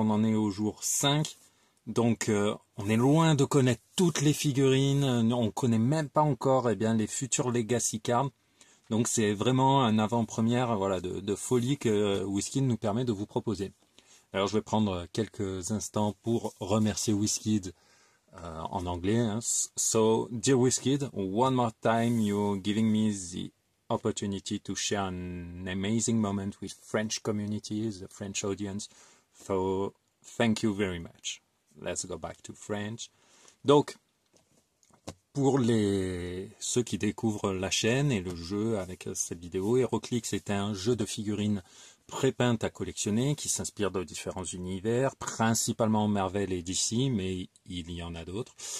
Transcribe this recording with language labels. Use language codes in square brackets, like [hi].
[fr] On en est au jour 5. Donc on est loin de connaître toutes les figurines. On ne connaît même pas encore les futurs Legacy Cards. Donc c'est vraiment un avant-première de folie que WizKids nous permet de vous proposer. Alors je vais prendre quelques instants pour remercier WizKids en anglais. Hein. [en] So, dear WizKids, one more time you're giving me the opportunity to share an amazing moment with French communities, the French audience. So, thank you very much. Let's go back to French. [fr] Donc, pour ceux qui découvrent la chaîne et le jeu avec cette vidéo, HeroClix est un jeu de figurines pré-peintes à collectionner qui s'inspire de différents univers, principalement Marvel et DC, mais il y en a d'autres.